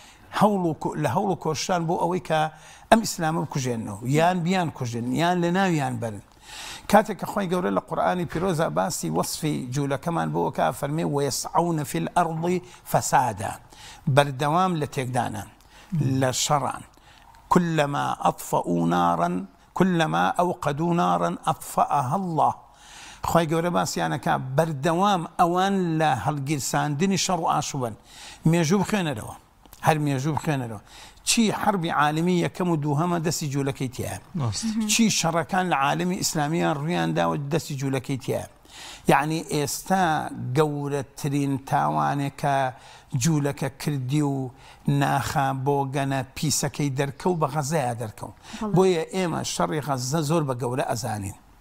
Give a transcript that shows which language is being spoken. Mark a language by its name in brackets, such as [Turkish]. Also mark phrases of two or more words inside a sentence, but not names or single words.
[Central Kurdish] لە هەوڵ و کۆشتان بۆ ئەوەی کە ئەم ئیسلامە بکوژێنەوە یان بیان کوژن یان لە ناویان بەرن کاتێک کە خوای گەورە لە قورئانی پیرۆزە باسی وەصفی جوولەکەمان بۆ کە فەرمێ [Arabic] وەیەسعەونە فی الأرض فەسادا [Central Kurdish] بەردەوام لە تێکدانان لە شەڕان [Arabic] كلما أطفأوا نارا كلما أوقدوا نارا أطفأها الله [Central Kurdish] خوای گەورە باسییانەکە بەردەوام ئەوان لە هەڵگیرساندنی شەڕ و ئاشوبن مێژوو بخوێنەرەوە هەر مێژوو بخوێنەرەوە چی حربی عالمی یەکەم و دووهەمە دەستی جوولەکەی تیایە چی شەڕەکان لە عالمی ئیسلامیان ڕوویانداوە دەستی جوولەکەی تیایە یعنی ئێستا گەورەترین تاوانێک کە جوولەکە کردی و ناخە بۆ گەنە پیسەکەی دەرکە و بە غەزەیە دەرکەون بۆیە ئێمە شەڕی غەزە زۆر بە گەورە ئەزانین